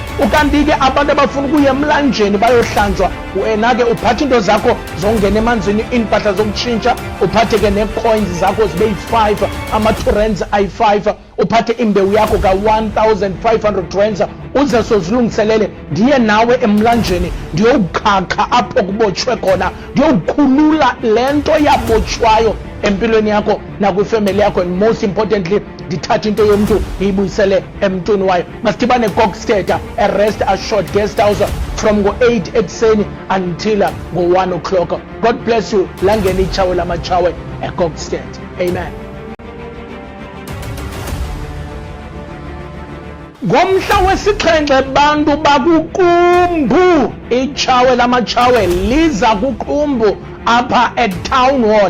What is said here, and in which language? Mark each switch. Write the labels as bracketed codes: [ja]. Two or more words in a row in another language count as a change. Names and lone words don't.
[xh] Ukanti ke abantu abafuna ukuya emlanjeni bayohlanjwa, wena ke uphathe into zakho zongena emanzini, iimpahla zokutshintsha, uphathe ke nee-coins zakho zibe yi-5, ama-2 rands ayi-5, uphathe imbewu yakho ka-1,500 rands, uze sozilungiselele ndiye nawe emlanjeni ndiyowukhakha apho kubotshwe khona, ndiyowukhulula le nto yabotshwayo empilweni yakho nakwifemeli yakho, [en] and most importantly [xh] ndithathe into yomntu ndiyibuyisele emntwini wayo. Masidibane eKokstad Rest Assured Guest House from ngo-8 ekuseni until ngo-1 o'clock. [en] God bless you. [xh] Langeni itshawe lamatshawe eKokstad. Amen. Ngomhla wesixhenxe bantu bakuQumbu, itshawe lamatshawe liza kuQumbu apha eTown Hall.